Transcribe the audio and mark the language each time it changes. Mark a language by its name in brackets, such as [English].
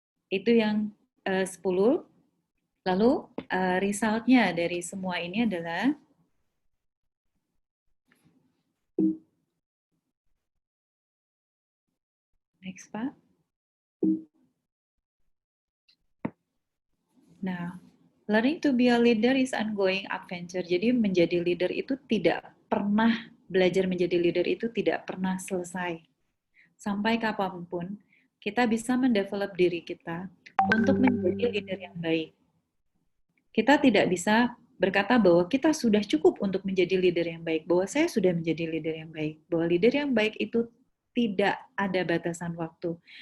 [Indonesian] Itu yang 10. Lalu result-nya dari semua ini adalah next, Pak. [English] Nah, learning to be a leader is ongoing adventure. [Indonesian] Jadi menjadi leader itu tidak pernah, belajar menjadi leader itu tidak pernah selesai. Sampai kapanpun, kita bisa mendevelop diri kita untuk menjadi leader yang baik. Kita tidak bisa berkata bahwa kita sudah cukup untuk menjadi leader yang baik, bahwa saya sudah menjadi leader yang baik, bahwa leader yang baik itu tidak ada batasan waktu.